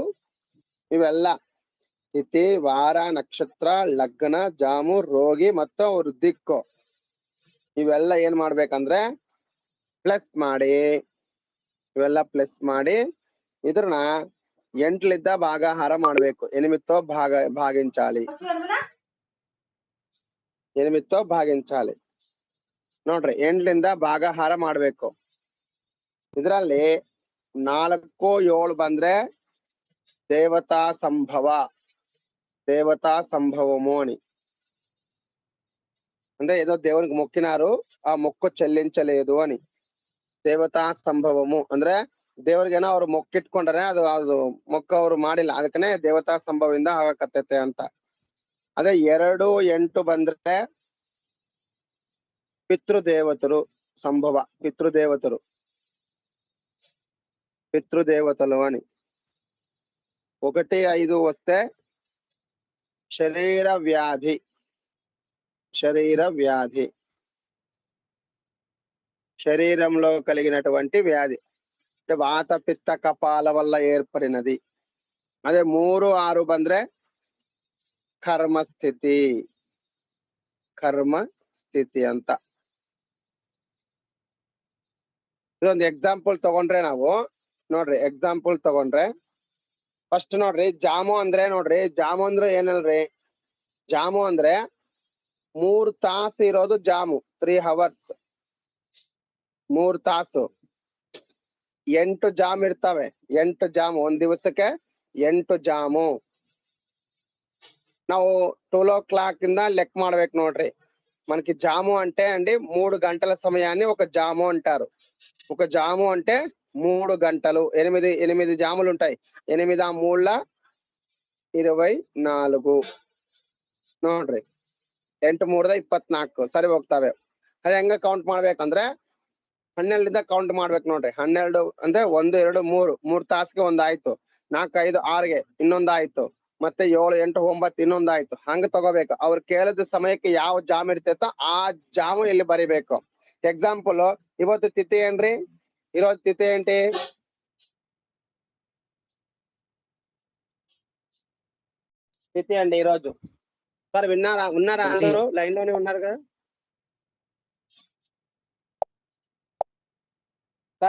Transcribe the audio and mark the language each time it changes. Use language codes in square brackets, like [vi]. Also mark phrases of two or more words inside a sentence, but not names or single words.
[kn] ಇವೆಲ್ಲ ತಿಥಿ, ವಾರ, ನಕ್ಷತ್ರ, ಲಗ್ನ, ಜಾಮು, ರೋಗಿ ಮತ್ತು ಅವ್ರ ದಿಕ್ಕು, ಇವೆಲ್ಲ ಏನ್ ಮಾಡ್ಬೇಕಂದ್ರೆ ಪ್ಲಸ್ ಮಾಡಿ, ಇವೆಲ್ಲ ಪ್ಲಸ್ ಮಾಡಿ ಇದ್ರನ್ನ 8 ಭಾಗಾಹಾರ ಮಾಡ್ಬೇಕು. ಭಾಗಿಂಚಾಲಿ ನೋಡ್ರಿ, 8 ಭಾಗಾಹಾರ ಮಾಡ್ಬೇಕು. ಇದ್ರಲ್ಲಿ 4, 7 ಬಂದ್ರೆ ದೇವತಾ [te] సంభవము అని, అంటే ఏదో దేవునికి మొక్కినారు, ఆ మొక్కు చెల్లించలేదు అని. [kn] ದೇವತಾ ಸಂಭವము ಅಂದ್ರೆ ದೇವ್ರಿಗೇನೋ ಅವ್ರು ಮೊಕ್ಕಿಟ್ಕೊಂಡ್ರೆ ಅದು ಮೊಕ್ಕ ಅವ್ರು ಮಾಡಿಲ್ಲ, ಅದಕ್ಕನೆ ದೇವತಾ ಸಂಭವದಿಂದ ಆಗಕತ್ತೈತೆ ಅಂತ. ಅದೇ 2, 8 ಬಂದ್ರೆ ಪಿತೃದೇವತರು ಸಂಭವ, [te] పితృదేవతలు అని. 1, 5 వస్తే శరీర వ్యాధి, శరీరంలో కలిగినటువంటి వ్యాధి, వాత పిత్త కపాల వల్ల ఏర్పడినది. [kn] అదే 3, 6 ಬಂದ್ರೆ ಕರ್ಮ ಸ್ಥಿತಿ ಅಂತ. ಇದೊಂದು ಎಕ್ಸಾಂಪಲ್ ತಗೊಂಡ್ರೆ ನಾವು ನೋಡ್ರಿ, ಫಸ್ಟ್ ನೋಡ್ರಿ, ಜಾಮು ಅಂದ್ರೆ ಏನಲ್ರಿ, ಜಾಮು ಅಂದ್ರೆ 3 ತಾಸು ಇರೋದು ಜಾಮು, 3 hours, 3 ತಾಸು. 8 ಜಾಮ್ ಇರ್ತವೆ, 8 ಜಾಮು, ಒಂದ್ ದಿವಸಕ್ಕೆ 8 ಜಾಮು. ನಾವು 12 o'clock ಇಂದ ಲೆಕ್ಕ ಮಾಡ್ಬೇಕು ನೋಡ್ರಿ. [te] మనకి జాము అంటే 3 గంటల సమయాన్ని ఒక జాము అంటారు. ఒక జాము అంటే 3 గంటలు. 8 జాములు ఉంటాయి. [kn] 8 3 24 ನೋಡ್ರಿ, 8 3 24 ಸರಿ ಹೋಗ್ತಾವೆ. ಅದ ಹೆಂಗ ಕೌಂಟ್ ಮಾಡ್ಬೇಕಂದ್ರೆ 12 ಕೌಂಟ್ ಮಾಡ್ಬೇಕು ನೋಡ್ರಿ. 12 ಅಂದ್ರೆ 1 2 3 ತಾಸಿಗೆ ಒಂದಾಯ್ತು, 4 5 6ಗೆ ಇನ್ನೊಂದಾಯ್ತು, ಮತ್ತೆ 7 8 9 ಇನ್ನೊಂದಾಯ್ತು, ಹಂಗ ತಗೋಬೇಕು. ಅವ್ರು ಕೇಳಿದ ಸಮಯಕ್ಕೆ ಯಾವ ಜಾಮ್ ಇರ್ತೈತೋ ಆ ಜಾಮು ಇಲ್ಲಿ ಬರಿಬೇಕು. ಎಕ್ಸಾಂಪಲ್, ಇವತ್ತು ತಿಥಿ ಏನ್ರಿ, [te] ఈరోజు తిథి ఏంటి, తిథి అండి ఈరోజు. సార్ ఉన్నారా అందరూ లైన్ లోనే ఉన్నారు కదా సార్?